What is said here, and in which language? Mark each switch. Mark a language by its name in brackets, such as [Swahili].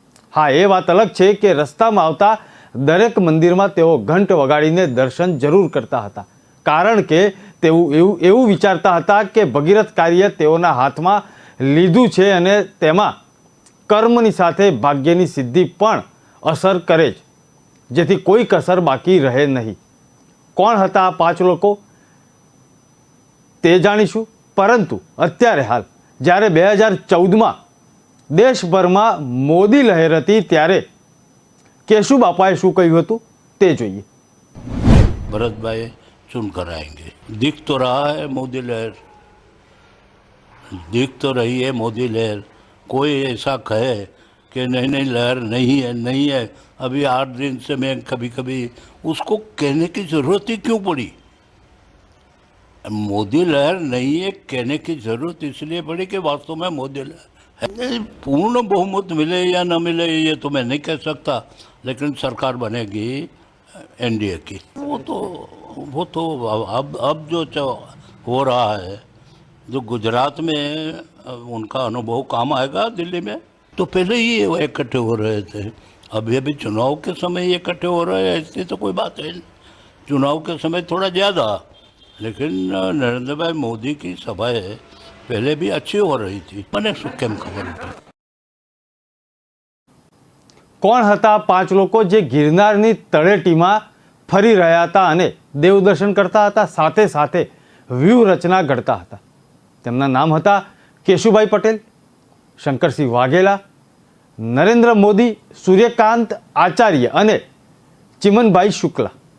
[Gujarati] હા, એ વાત અલગ છે કે રસ્તામાં આવતા દરેક મંદિરમાં તેઓ ઘંટ વગાડીને દર્શન જરૂર કરતા હતા, કારણ કે તેઓ એવું વિચારતા હતા કે ભગીરથ કાર્ય તેઓના હાથમાં લીધું છે અને તેમાં કર્મની સાથે ભાગ્યની સિદ્ધિ પણ અસર કરે જ, જેથી કોઈ કસર બાકી રહે નહીં. કોણ હતા આ 5 લોકો તે જાણીશું. પરંતુ અત્યારે હાલ જ્યારે 2014માં દેશભરમાં મોદી લહેર હતી, ત્યારે કેશુબાપાએ શું કહ્યું હતું તે જોઈએ. [Hindi] भरत भाई चुन कर आएंगे। दिख तो रहा है मोदी लहर दिख तो रही है मोदी लहर, कोई ऐसा कहे कि नहीं लहर नहीं है, अभी 8 दिन से मैं कभी कभी उसको कहने की ज़रूरत ही क्यों पड़ी? मोदी लहर नहीं है कहने की ज़रूरत इसलिए पड़ी कि वास्तव में मोदी लहर है। पूर्ण बहुमत मिले या न मिले ये तो मैं नहीं कह सकता, लेकिन सरकार बनेगी एनडीए की। वो तो अब जो हो रहा है, जो गुजरात में उनका अनुभव काम आएगा दिल्ली में, तो पहले ही वो इकट्ठे हो रहे थे, अभी चुनाव के समय ये इकट्ठे हो रहे हैं, ऐसी तो कोई बात है। चुनाव के समय थोड़ा ज़्यादा, लेकिन नरेंद्र भाई मोदी की सभाएं पहले भी अच्छी हो रही थी, [Gujarati] મને શું કેમ ખબર હતી? કોણ હતા 5 લોકો જે ગિરનારની તળેટીમાં ફરી રહ્યા હતા અને દેવદર્શન કરતા હતા, સાથે સાથે વ્યૂહરચના ઘડતા હતા? તેમના નામ હતા કેશુભાઈ પટેલ, શંકરસિંહ વાઘેલા, નરેન્દ્ર મોદી, સૂર્યકાંત આચાર્ય અને ચિમનભાઈ શુક્લા.